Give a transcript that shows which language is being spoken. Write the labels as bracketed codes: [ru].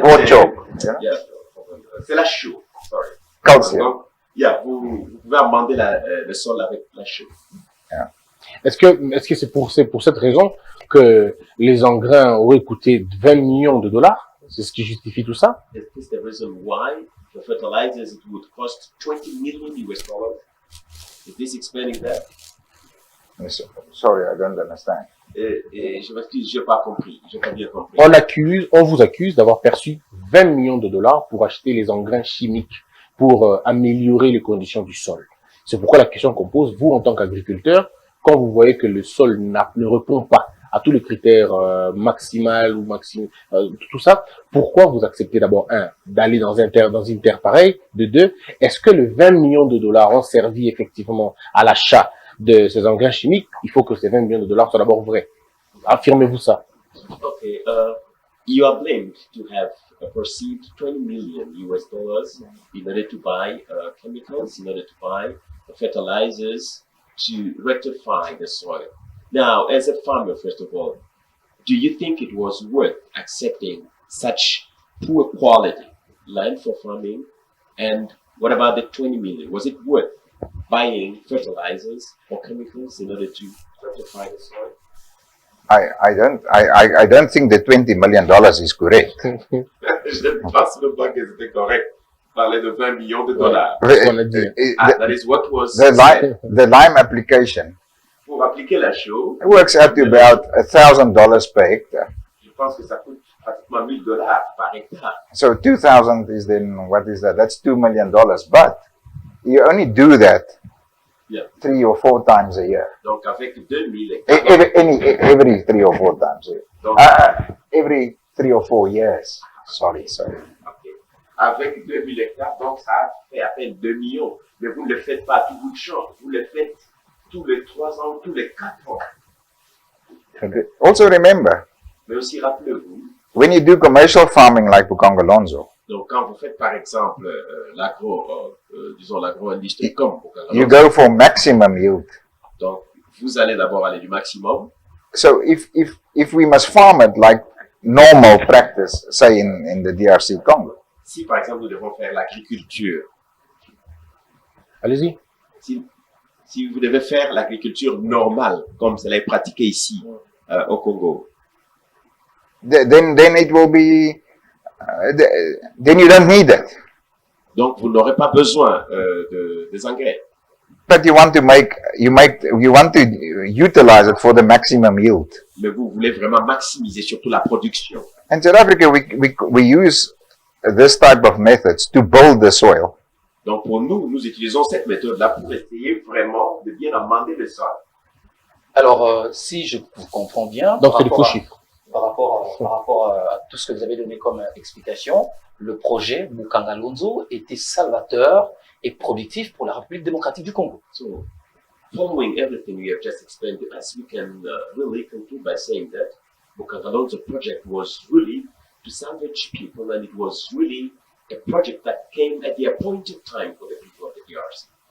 [en] raw chalk, yeah? [fr] yeah, c'est la chaux, sorry. Calcium. Donc, yeah, vous pouvez amender le sol avec la chaux. Est-ce que c'est pour cette raison que les engrais auraient coûté 20 millions de dollars? C'est ce qui justifie tout ça? [en] Is this the reason why the fertilizers it would cost 20 million US dollars? Is this explaining that? Sorry, I don't understand. [fr] Et je m'excuse, j'ai pas compris, j'ai pas bien compris. On vous accuse d'avoir perçu 20 millions de dollars pour acheter les engrais chimiques pour améliorer les conditions du sol. C'est pourquoi la question qu'on pose, vous en tant qu'agriculteur, quand vous voyez que le sol ne répond pas à tous les critères maximal ou tout ça, pourquoi vous acceptez d'abord, d'aller dans une terre pareille, de deux, est-ce que les 20 millions de dollars ont servi effectivement à l'achat de ces engrais chimiques? Il faut que ces 20 millions de dollars soient d'abord vrais. Affirmez-vous ça. [en] Okay, you are blamed to have received 20 million US dollars in order to buy chemicals, in order to buy fertilizers to rectify the soil. Now, as a farmer, first of all, do you think it was worth accepting such poor quality land for farming? And what about the 20 million? Was it worth buying fertilizers or chemicals in order to rectify the soil? I don't think the $20 million is correct. [fr] Je ne pense même pas que c'était correct. Parler de 20 millions de dollars. [en] That is what was The lime application [fr] pour appliquer la chaux. [en] works out to about $1,000 per hectare. [fr] Je pense que ça coûte pratiquement 1000 dollars par hectare. [en] So 2,000 is then, what is that? That's $2 million. But you only do that Yeah. 3 or 4 times a year. [fr] Donc avec 2000 hectares. [en] Every 3 or 4 times a year. [fr] Donc, [en] Every 3 or 4 years. Sorry. okay. [fr] Avec 2000 hectares, donc ça fait à peine 2 millions. Mais vous ne le faites pas tout bout de champ. Vous le faites tous les 3 ans, tous les 4 ans. [en] Also remember, [fr] Mais aussi rappelez-vous, [en] when you do commercial farming like Bukangalonzo, [fr] donc quand vous faites par exemple l'agro-industrie comme [en] you [fr] Bukangalonzo, [en] go for maximum yield. [fr] donc vous allez d'abord aller du maximum. [en] So if we must farm it like normal practice, say in the DRC Congo, [fr] Si par exemple nous devons faire l'agriculture, Allez-y. si vous devez faire l'agriculture normale comme cela est pratiqué ici au Congo, [en] then it will be, then you don't need it. [fr] donc vous n'aurez pas besoin des engrais. [en] But you want to utilize it for the maximum yield. [fr] Mais vous voulez vraiment maximiser surtout la production. [en] In South Africa, we use this type of methods to build the soil. [fr] Donc pour nous, nous utilisons cette méthode-là pour essayer vraiment de bien amender le sol. Alors, si je vous comprends bien, Donc c'est des faux chiffres. par rapport à tout ce que vous avez donné comme explication, le projet Bukangalonzo était salvateur et productif pour la République démocratique du Congo. [en] So following everything you have just explained to us, we can really conclude by saying that Bukangalonzo project was really to salvage people, and it was really a project that came at the appointed time for the people of the DRC.